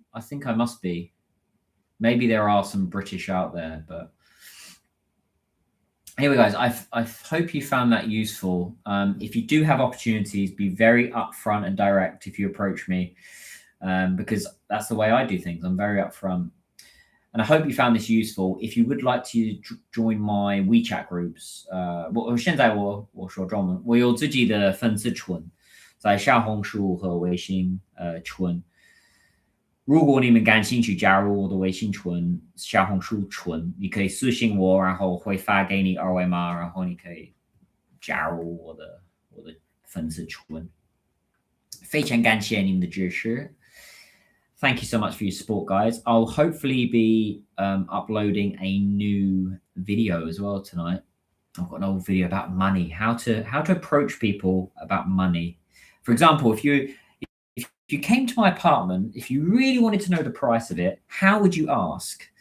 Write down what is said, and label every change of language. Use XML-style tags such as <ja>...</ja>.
<en>I think I must be. Maybe there are some British out there, but anyway, guys, I hope you found that useful. If you do have opportunities, be very upfront and direct if you approach me, because that's the way I do things. I'm very upfront. And I hope you found this useful. If you would like to join my WeChat groups,</en> <zh>我现在我说中文，我有自己的粉丝群，在小红书和微信群。如果你们感兴趣加入我的微信群、小红书群，你可以私信我，然后会发给你二维码，然后你可以加入我的粉丝群。非常感谢你们的支持。</zh> <en>Thank you so much for your support, guys. I'll hopefully be uploading a new video as well tonight. I've got an old video about money, how to approach people about money. For example, if you came to my apartment, if you really wanted to know the price of it, how would you ask?</en>